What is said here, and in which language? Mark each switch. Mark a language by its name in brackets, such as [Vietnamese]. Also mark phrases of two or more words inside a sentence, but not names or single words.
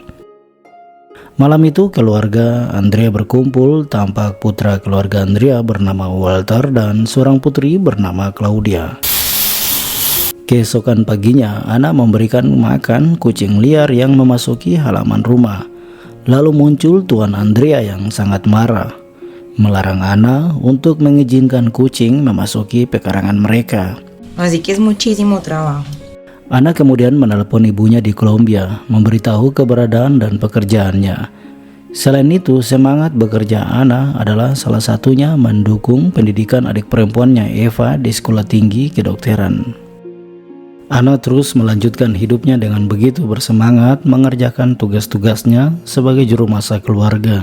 [Indonesian] Malam itu keluarga Andrea berkumpul, tampak putra keluarga Andrea bernama Walter dan seorang putri bernama Claudia. Keesokan paginya, Ana memberikan makan kucing liar yang memasuki halaman rumah. Lalu muncul Tuan Andrea yang sangat marah, melarang Ana untuk mengizinkan kucing memasuki pekarangan mereka. [Spanish] Así que es muchísimo trabajo. [Indonesian] Ana kemudian menelepon ibunya di Kolombia, memberitahu keberadaan dan pekerjaannya. Selain itu, semangat bekerja Ana adalah salah satunya mendukung pendidikan adik perempuannya Eva di sekolah tinggi kedokteran. Ana terus melanjutkan hidupnya dengan begitu bersemangat mengerjakan tugas-tugasnya sebagai juru masak keluarga.